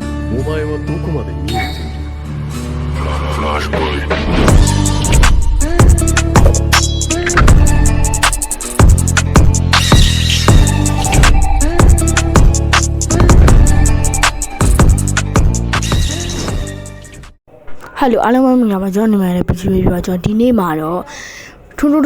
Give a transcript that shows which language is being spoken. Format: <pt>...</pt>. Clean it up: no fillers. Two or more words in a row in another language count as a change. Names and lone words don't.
<ja>お前はどこまで見えている？フラッシュボーイ。</ja> <my>Hello အားလုံးပဲမင်္ဂလာပါကျွန်တော်နာမည်လည်း PG ပဲပြောကျွန်တော်ဒီနေ့မှာတော့ထွန်း</my>